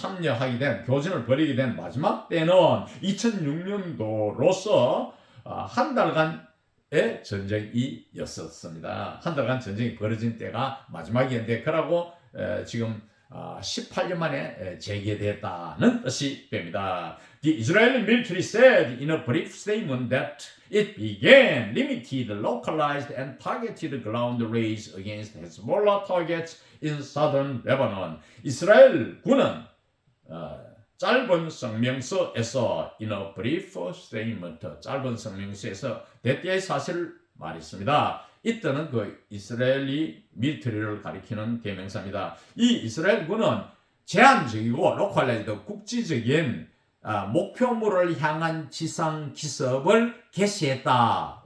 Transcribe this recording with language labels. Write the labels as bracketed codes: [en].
[ko] 참여하게 된, 교전을 벌이게 된 마지막 때는 2006년도로서 한 달간의 전쟁이었습니다. 한 달간 전쟁이 벌어진 때가 마지막이었는데 그러고 지금 18년 만에 재개됐다는 뜻이 됩니다. [en] The Israeli military said in a brief statement that it began limited, localized and targeted ground raids against Hezbollah targets in southern Lebanon. [ko] 이스라엘 군은 짧은 성명서에서 [en] in a brief statement, [ko] 짧은 성명서에서 대때의 사실을 말했습니다. 이때는 그 이스라엘이 밀트리를 가리키는 대명사입니다. 이 이스라엘군은 제한적이고 로컬라이즈드 국지적인 목표물을 향한 지상 기습을 개시했다.